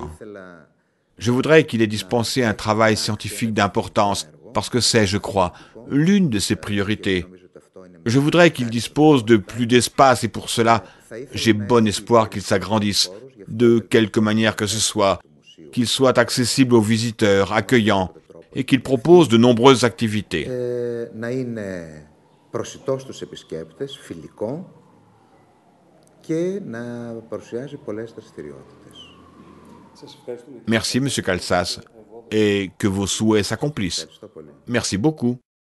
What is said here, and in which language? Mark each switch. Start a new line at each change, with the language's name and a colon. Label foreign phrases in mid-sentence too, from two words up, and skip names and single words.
French: Je voudrais qu'il ait dispensé un travail scientifique d'importance, parce que c'est, je crois, l'une de ses priorités. Je voudrais qu'il dispose de plus d'espace et pour cela, j'ai bon espoir qu'il s'agrandisse, de quelque manière que ce soit, qu'il soit accessible aux visiteurs, accueillant, et qu'il propose de nombreuses activités.
Greek: Προσιτό στους επισκέπτες, φιλικό και να παρουσιάζει πολλές δραστηριότητες.
French: Merci, Monsieur Kaltsas, et que vos souhaits s'accomplissent. Merci beaucoup.